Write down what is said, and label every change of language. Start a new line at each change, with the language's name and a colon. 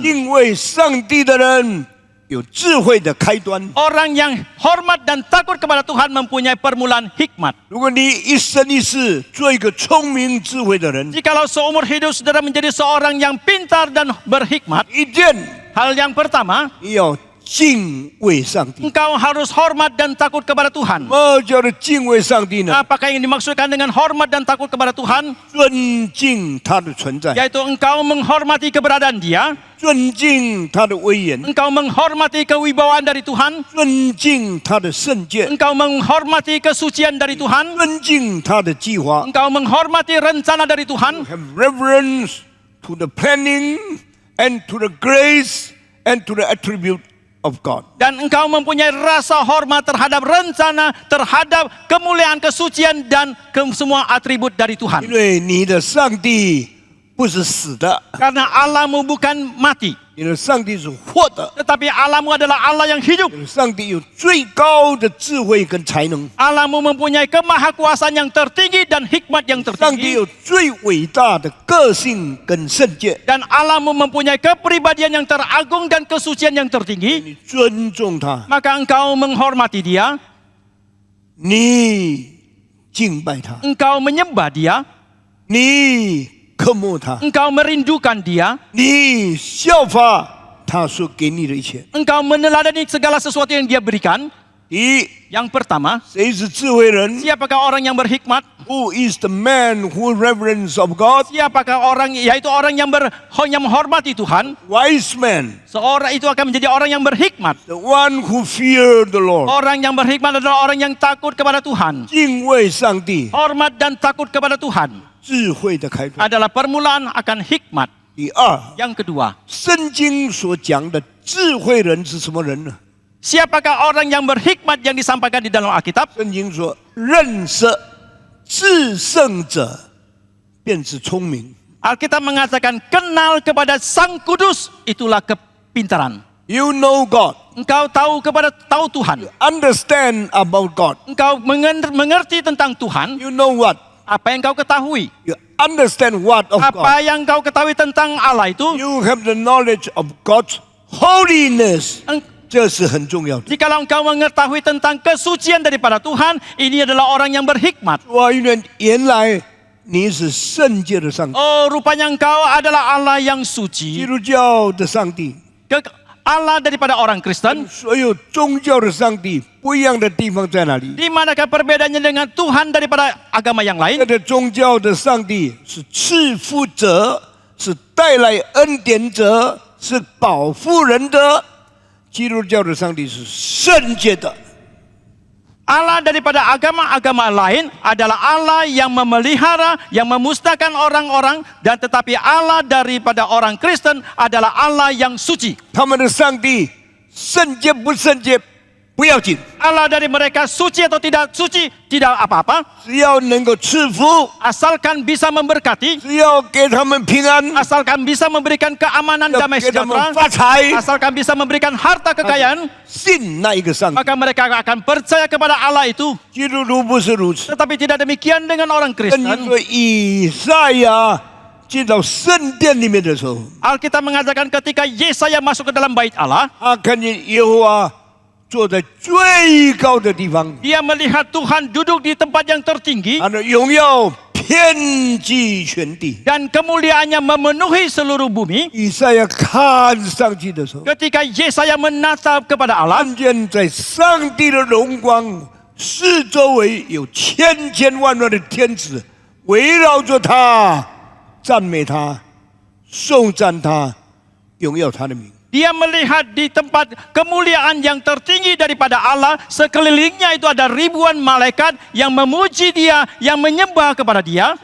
Chinese: 敬畏上帝的人有智慧的开端。
Indonesian: Orang yang hormat dan takut kepada Tuhan mempunyai permulaan hikmat.
Chinese: 如果你一生一世做一个聪明智慧的人，
Indonesian: Jikalau seumur hidup saudara menjadi seorang yang pintar dan berhikmat,
Chinese: 一件
Indonesian: hal yang pertama,
Chinese: 你要敬畏上帝。
Indonesian: engkau harus hormat dan takut kepada Tuhan.
Chinese: 什么叫做敬畏上帝呢？
Indonesian: Apakah yang dimaksudkan dengan hormat dan takut kepada Tuhan?
Chinese: 尊敬他的存在，
Indonesian: Yaitu engkau menghormati keberadaan Dia,
Chinese: 尊敬他的威严，
Indonesian: engkau menghormati kewibawaan dari Tuhan,
Chinese: 尊敬他的圣洁，
Indonesian: engkau menghormati kesucian dari Tuhan,
Chinese: 尊敬他的计划。
Indonesian: engkau menghormati rencana dari Tuhan,
English: Have reverence to the planning and to the grace and to the attribute of God.
Indonesian: dan engkau mempunyai rasa hormat terhadap rencana, terhadap kemuliaan, kesucian dan semua atribut dari
Chinese: 因
Indonesian: Tuhan.
Chinese: 为你的上帝不是死的，
Indonesian: Karena Allahmu bukan mati,
Chinese: 你的上帝是活的，
Indonesian: tetapi Allahmu adalah Allah yang hidup.
Chinese: 你的上帝有最高的智慧跟才能，
Indonesian: Allahmu mempunyai kemahakuasaan yang tertinggi dan hikmat yang
Chinese: 上帝
Indonesian: tertinggi.
Chinese: 有最伟大的个性跟圣洁。
Indonesian: Dan Allahmu mempunyai kepribadian yang teragung dan kesucian yang tertinggi.
Chinese: 你尊重他，
Indonesian: Maka engkau menghormati Dia,
Chinese: 你敬拜他，
Indonesian: engkau menyembah Dia,
Chinese: 你渴慕他，
Indonesian: engkau merindukan Dia,
Chinese: 你效法他所给你的一切。
Indonesian: engkau meneladani segala sesuatu yang Dia berikan.
Chinese: 第一，
Indonesian: Yang pertama,
Chinese: 谁是智慧人
Indonesian: siapakah orang yang berhikmat?
English: ？Who is the man who reverence of God?
Indonesian: Siapakah orang, yaitu orang yang yang menghormati Tuhan.
English: Wise man,
Indonesian: Seorang itu akan menjadi orang yang berhikmat.
English: the one who fear the Lord.
Indonesian: Orang yang berhikmat adalah orang yang takut kepada Tuhan.
Chinese: 敬畏上帝，
Indonesian: Hormat dan takut kepada Tuhan
Chinese: 智慧的开端。
Indonesian: adalah permulaan akan hikmat.
Chinese: 第二，
Indonesian: Yang kedua,
Chinese: 圣经所讲的智慧人是什么人呢？
Indonesian: siapakah orang yang berhikmat yang disampaikan di dalam Alkitab?
Chinese: 圣经说，认识至圣者便是聪明。
Indonesian: Alkitab mengatakan kenal kepada Sang Kudus itulah kepintaran.
English: You know God,
Indonesian: Engkau tahu Tuhan.
English: understand about God.
Indonesian: Engkau mengerti tentang Tuhan.
English: You know what?
Indonesian: Apa yang kau ketahui?
English: You understand what of God.
Indonesian: Apa yang kau ketahui tentang Allah itu?
English: You have the knowledge of God's holiness.
Chinese: 这是很重要的。
Indonesian: Jikalau engkau mengetahui tentang kesucian daripada Tuhan, ini adalah orang yang berhikmat.
Chinese: 哇，原来你是圣洁的上帝，
Indonesian: Oh, rupanya engkau adalah Allah yang suci.
Chinese: 督教的上帝，
Indonesian: Allah daripada orang Kristen.
Chinese: 所有宗教的上帝不一样的地方在哪里？
Indonesian: Di manakah perbedaannya dengan Tuhan daripada agama yang
Chinese: 这个宗教的上帝是赐福者，是带来恩典者，是保护人的。基督教的上帝是圣洁的。
Indonesian: Allah daripada agama-agama lain adalah Allah yang memelihara, yang memusnahkan orang-orang, dan tetapi Allah daripada orang Kristen adalah Allah yang suci.
Chinese: 他们的上帝圣洁不圣洁不要紧，
Indonesian: Allah dari mereka suci atau tidak suci, tidak apa-apa.
Chinese: 只要能够赐福，
Indonesian: Asalkan bisa memberkati,
Chinese: 只要给他们平安，
Indonesian: asalkan bisa memberikan keamanan
Chinese: 要
Indonesian: damai
Chinese: 给他们
Indonesian: sejahtera,
Chinese: 发财，
Indonesian: asalkan bisa memberikan harta kekayaan,
Chinese: 信那一个上帝。
Indonesian: maka mereka akan percaya kepada Allah itu.
Chinese: 基督徒不是如此。
Indonesian: Tetapi tidak demikian dengan orang
Chinese: 圣经
Indonesian: Kristen.
Chinese: 说，以赛亚进到圣殿里面的时候，
Indonesian: Alkitab mengatakan ketika Yesaya masuk ke dalam bait Allah,
Chinese: 他看见耶和华坐在最高的地方，
Indonesian: dia melihat Tuhan duduk di tempat yang tertinggi
Chinese: 他的荣耀遍及全地。
Indonesian: dan kemuliaannya memenuhi seluruh bumi.
Chinese: 以赛亚看上去的时候，
Indonesian: Ketika Yesaya menatap kepada Allah,
Chinese: 看见在上帝的荣光四周围有千千万万的天使围绕着他，赞美他，颂赞他，荣耀他的名。
Indonesian: dia melihat di tempat kemuliaan yang tertinggi daripada Allah, sekelilingnya itu ada ribuan malaikat yang memuji dia, yang menyembah kepada dia.